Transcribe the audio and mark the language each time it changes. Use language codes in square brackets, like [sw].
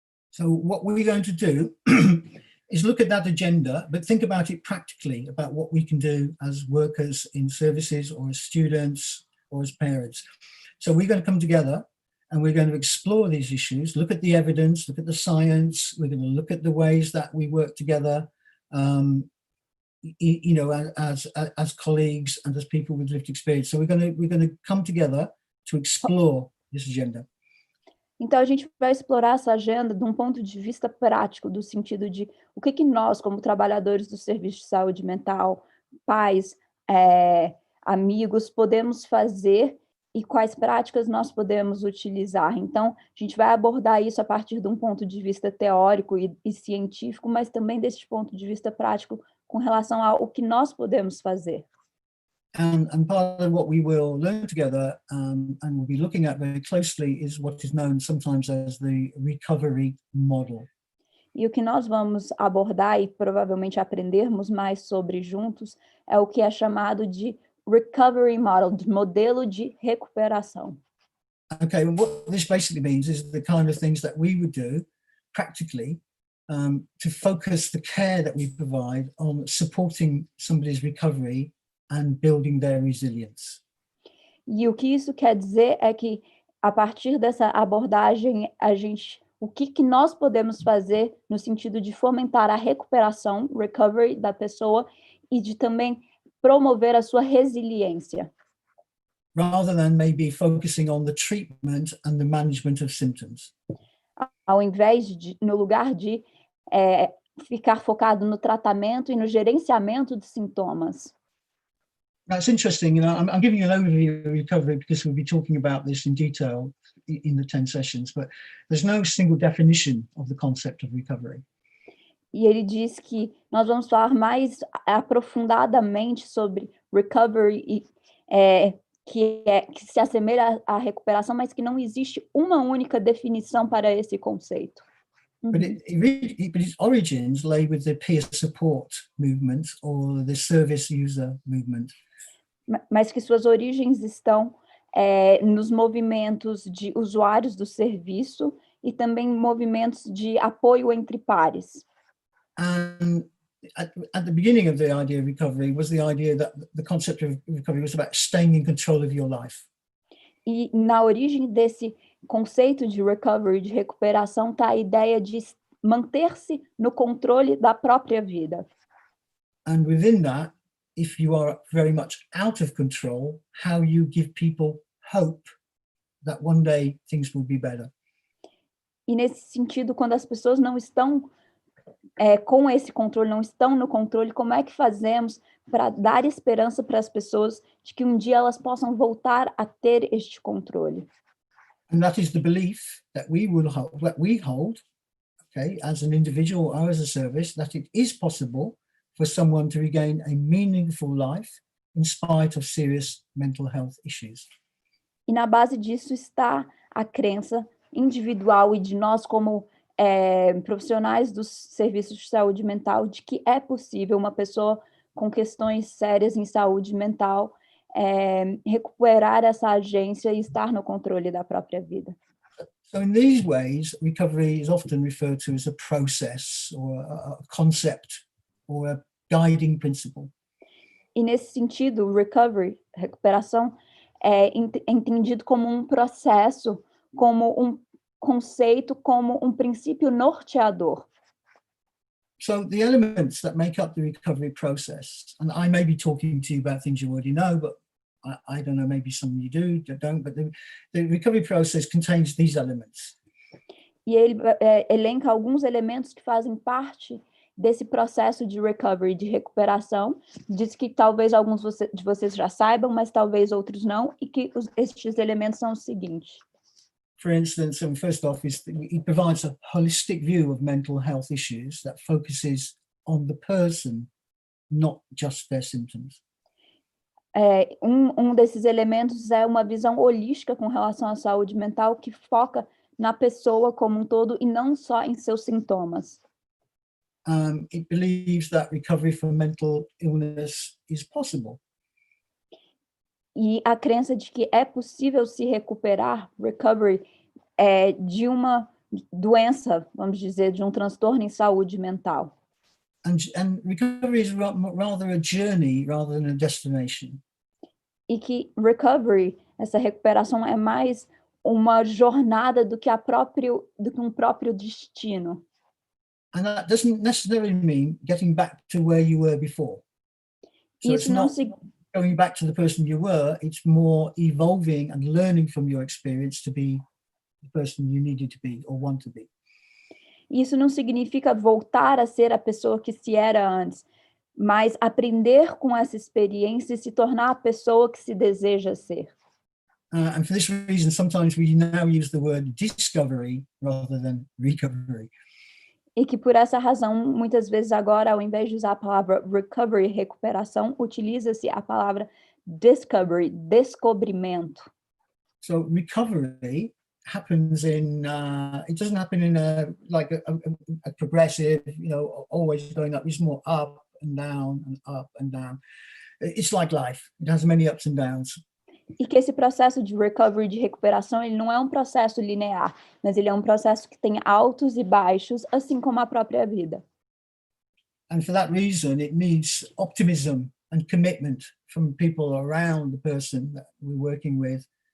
[en] So what we're going to do is look at that agenda, but think about it practically, about what we can do as workers in services or as students or as parents. So we're going to come together and we're going to explore these issues, look at the evidence, look at the science, we're going to look at the ways that we work together, you know, as colleagues and as people with lived experience. So we're going to come together to explore this agenda. [pt] Então, a gente vai explorar essa agenda de um ponto de vista prático, do sentido de o que nós, como trabalhadores do serviço de saúde mental, pais, amigos, podemos fazer e quais práticas nós podemos utilizar. Então, a gente vai abordar isso a partir de um ponto de vista teórico e científico, mas também desse ponto de vista prático com relação ao que nós podemos fazer. [en] And part of what we will learn together and we'll be looking at very closely is what is known sometimes as the recovery model. [pt] E o que nós vamos abordar e provavelmente aprendermos mais sobre juntos é o que é chamado de recovery model, de modelo de recuperação. [en] Okay, and what this basically means is the kind of things that we would do practically to focus the care that we provide on supporting somebody's recovery and building their resilience. [pt] E o que isso quer dizer é que, a partir dessa abordagem, o que nós podemos fazer no sentido de fomentar a recuperação, recovery da pessoa, e de também promover a sua resiliência. [en] Rather than maybe focusing on the treatment and the management of symptoms. [pt] Ao invés no lugar de ficar focado no tratamento e no gerenciamento de sintomas. [en] That's interesting. You know, I'm giving you an overview of recovery because we'll be talking about this in detail in the 10 sessions, but there's no single definition of the concept of recovery. [pt] E ele diz que nós vamos falar mais aprofundadamente sobre recovery, que se assemelha à recuperação, mas que não existe uma única definição para esse conceito. [en] But its origins lay with the peer support movement or the service user movement. [pt] Mas que suas origens estão nos movimentos de usuários do serviço e também movimentos de apoio entre pares. [en] And at the beginning of the idea of recovery was the idea that the concept of recovery was about staying in control of your life. [pt] E na origem desse conceito de recovery, de recuperação, está a ideia de manter-se no controle da própria vida. [en] And within that, if you are very much out of control, how you give people hope that one day things will be better. [pt] E nesse sentido, quando as pessoas não estão com esse controle, não estão no controle, como é que fazemos para dar esperança para as pessoas de que um dia elas possam voltar a ter este controle? [en] And that is the belief that we hold, okay, as an individual or as a service, that it is possible for someone to regain a meaningful life in spite of serious mental health issues. [pt] E na base disso está a crença individual e de nós como profissionais dos serviços de saúde mental de que é possível uma pessoa com questões sérias em saúde mental recuperar essa agência e estar no controle da própria vida. [en] So in these ways, recovery is often referred to as a process or a concept or a guiding principle. [pt] E nesse sentido, recovery, recuperação, é entendido como um processo, como um conceito, como um princípio norteador. [en] So the elements that make up the recovery process, and I may be talking to you about things you already know, but I don't know, maybe some of you do, don't, but the recovery process contains these elements. [pt] E ele elenca alguns elementos que fazem parte desse processo de recovery, de recuperação. Diz que talvez alguns de vocês já saibam, mas talvez outros não, e que estes elementos são os seguintes. [en] For instance, first off, it provides a holistic view of mental health issues that focuses on the person, not just their symptoms. [pt] Um desses elementos é uma visão holística com relação à saúde mental que foca na pessoa como um todo e não só em seus sintomas. [en] It believes that recovery from mental illness is possible. [pt] E a crença de que é possível se recuperar, recovery, de uma doença, vamos dizer, de um transtorno em saúde mental. [en] And recovery is rather a journey rather than a destination. [pt] E que recovery, essa recuperação, é mais uma jornada do que um próprio destino. [en] And that doesn't necessarily mean getting back to where you were before. So [pt] Isso não [en] going back to the person you were, it's more evolving and learning from your experience to be the person you needed to be or want to be. [pt] Isso não significa voltar a ser a pessoa que se era antes, mas aprender com essa experiência e se tornar a pessoa que se deseja ser. [en] And for this reason, sometimes we now use the word discovery rather than recovery. [pt] E que por essa razão, muitas vezes agora, ao invés de usar a palavra recovery, recuperação, utiliza-se a palavra discovery, descobrimento. [en] So recovery happens it doesn't happen in a progressive, always going up. It's more up and down and up and down. It's like life. It has many ups and downs. [pt] E que esse processo de recovery, de recuperação, ele não é um processo linear, mas ele é um processo que tem altos e baixos, assim como a própria vida. [en] And for that reason, it needs optimism and commitment from people around the person that we're working with.